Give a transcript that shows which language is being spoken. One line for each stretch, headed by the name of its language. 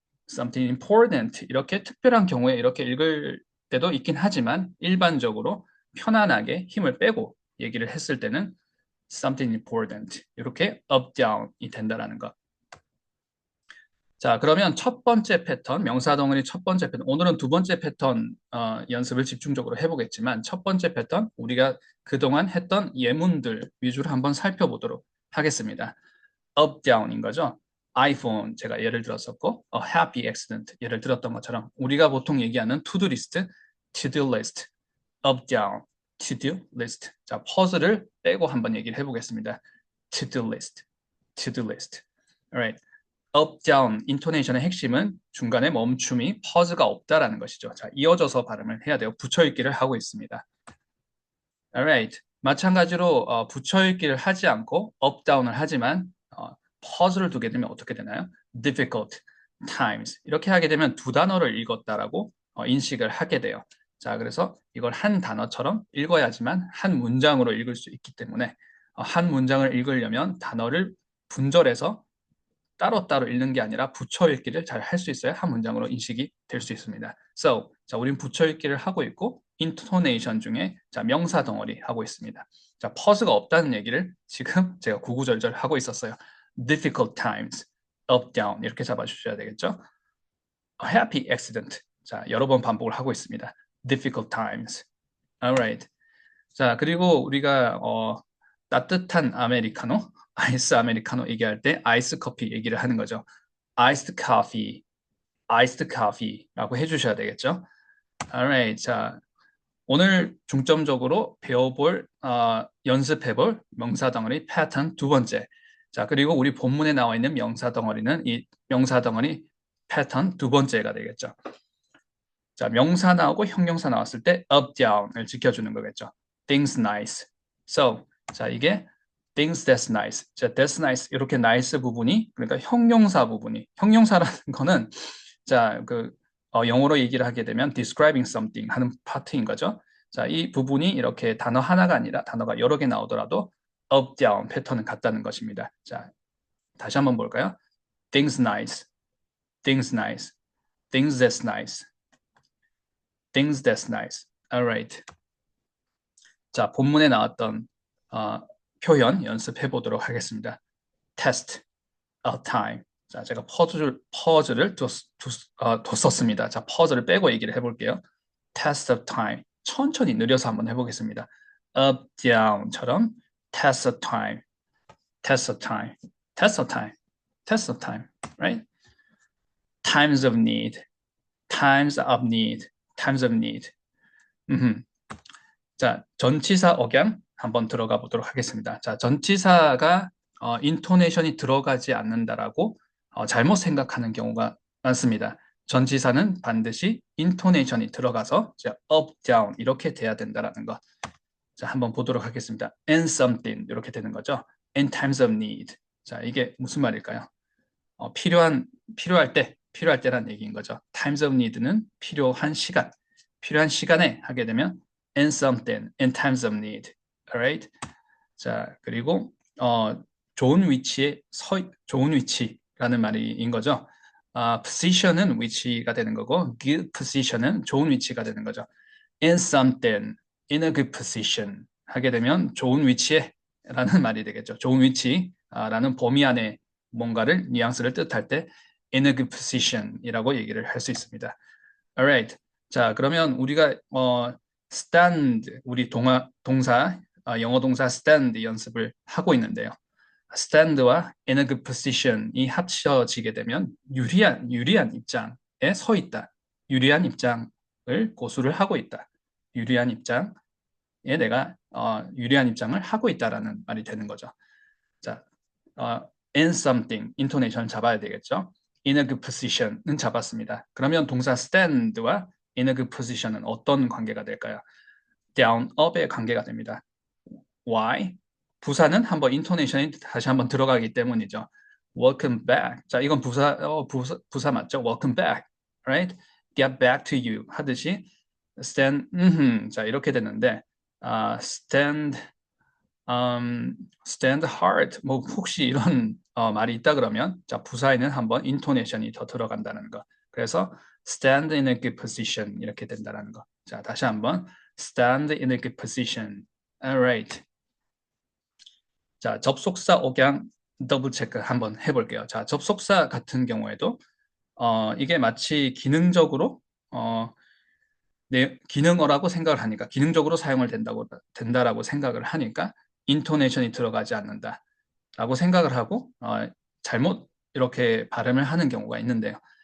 English: something important
Korean: 이렇게 특별한 경우에 이렇게 읽을 때도 있긴 하지만 일반적으로 편안하게 힘을 빼고 얘기를 했을 때는 something important 이렇게 up, down이 된다라는 것. 자, 그러면 첫 번째 패턴, 명사 덩어리 첫 번째 패턴, 오늘은 두 번째 패턴 연습을 집중적으로 해보겠지만 첫 번째 패턴, 우리가 그동안 했던 예문들 위주로 한번 살펴보도록 하겠습니다.
English: up, down인 거죠.
Korean: iPhone 제가 예를 들었었고 a happy accident 예를 들었던 것처럼 우리가 보통 얘기하는
English: to-do list, to-do list, up, down, to-do list.
Korean: 자, 퍼즐을 빼고 한번 얘기를 해보겠습니다.
English: to-do list, to-do list. Alright.
Korean: up, down, 인토네이션의 핵심은 중간에 멈춤이 퍼즈가 없다라는 것이죠. 자, 이어져서 발음을 해야 돼요. 붙여읽기를 하고 있습니다.
English: Alright.
Korean: 마찬가지로 붙여읽기를 하지 않고 up, down을 하지만 퍼즐을 두게 되면 어떻게 되나요? difficult, times 이렇게 하게 되면 두 단어를 읽었다라고 인식을 하게 돼요. 자, 그래서 이걸 한 단어처럼 읽어야지만 한 문장으로 읽을 수 있기 때문에 한 문장을 읽으려면 단어를 분절해서 따로따로 읽는 게 아니라 붙여 읽기를 잘 할 수 있어야 한 문장으로 인식이 될 수 있습니다. So, 자, 우린 붙여 읽기를 하고 있고 intonation 중에 자, 명사 덩어리 하고 있습니다. 자, 퍼즈가 없다는 얘기를 지금 제가 구구절절 하고 있었어요.
English: difficult times, up, down
Korean: 이렇게 잡아주셔야 되겠죠.
English: A happy accident.
Korean: 자, 여러 번 반복을 하고 있습니다.
English: difficult times. Alright.
Korean: 자, 그리고 우리가 따뜻한 아메리카노, 아이스 아메리카노 얘기할 때 아이스 커피 얘기를 하는 거죠.
English: iced coffee, iced coffee
Korean: 라고 해주셔야 되겠죠.
English: Alright, 자,
Korean: 오늘 중점적으로 배워볼, 연습해볼 명사 덩어리 패턴 두 번째. 자, 그리고 우리 본문에 나와 있는 명사 덩어리는 이 명사 덩어리 패턴 두 번째가 되겠죠. 자, 명사 나오고 형용사 나왔을 때 up, down을 지켜주는 거겠죠.
English: Things nice. So,
Korean: 자, 이게
English: things that's nice. 자, that's nice.
Korean: 이렇게 nice 부분이, 그러니까 형용사 부분이, 형용사라는 거는, 자, 영어로 얘기를 하게 되면
English: describing something
Korean: 하는 파트인 거죠. 자, 이 부분이 이렇게 단어 하나가 아니라 단어가 여러 개 나오더라도 up, down 패턴은 같다는 것입니다. 자, 다시 한번 볼까요?
English: Things nice. Things nice. Things that's nice. Things that's nice. Alright.
Korean: 자, 본문에 나왔던 표현 연습해 보도록 하겠습니다.
English: Test a time.
Korean: 자, 제가 퍼즐을 뒀었습니다. 자, 퍼즐을 빼고 얘기를 해볼게요.
English: Test of time.
Korean: 천천히 느려서 한번 해보겠습니다.
English: Up, down처럼 test of time. Test of time. Test of time. Test of time. Right? Times of need. Times of need. Times of need.
Korean: 자, 전치사 억양 한번 들어가 보도록 하겠습니다. 자, 전치사가 인토네이션이 들어가지 않는다라고 잘못 생각하는 경우가 많습니다. 전치사는 반드시 인토네이션이 들어가서 up, down 이렇게 돼야 된다라는 것. 자, 한번 보도록 하겠습니다.
English: And something
Korean: 이렇게 되는 거죠.
English: In times of need.
Korean: 자, 이게 무슨 말일까요? 필요할 때란 얘기인 거죠. Times of need는 필요한 시간에 하게 되면
English: in something, in times of need. Alright?
Korean: 자, 그리고 좋은 위치라는 말인 거죠. position은 위치가 되는 거고, good position은 좋은 위치가 되는 거죠.
English: in something, in a good position
Korean: 하게 되면 좋은 위치에 라는 말이 되겠죠. 좋은 위치라는 범위 안에 뭔가를 뉘앙스를 뜻할 때 in a good position이라고 얘기를 할 수 있습니다.
English: Alright.
Korean: 자, 그러면 우리가 stand 우리 동사 영어 동사 stand 연습을 하고 있는데요. stand와 in a good position이 합쳐지게 되면 유리한 입장에 서 있다. 유리한 입장을 고수를 하고 있다. 유리한 입장에 내가 유리한 입장을 하고 있다라는 말이 되는 거죠. 자, in something intonation 잡아야 되겠죠.
English: in a good position은
Korean: 잡았습니다. 그러면 동사 stand와 in a good position은 어떤 관계가 될까요? down, up의 관계가 됩니다.
English: Why?
Korean: 부사는 한번 인토네이션이 다시 한번 들어가기 때문이죠.
English: Welcome back.
Korean: 자, 이건 부사 맞죠?
English: Welcome back. Right? Get back to you 하듯이 stand,
Korean: 자, 이렇게 되는데
English: stand hard.
Korean: 뭐 혹시 이런 말이 있다 그러면 자, 부사에는 한번 인토네이션이 더 들어간다는 거.
English: 그래서 stand in a good position
Korean: 이렇게 된다는 거. 자, 다시 한번
English: stand in a good position. Alright.
Korean: 자, 접속사 억양 더블 체크 한번 해볼게요. 자, 접속사 같은 경우에도 이게 마치 기능적으로 기능어라고 생각을 하니까 기능적으로 사용을 된다라고 생각을 하니까 인토네이션이 들어가지 않는다라고 생각을 하고 잘못 이렇게 발음을 하는 경우가 있는데요.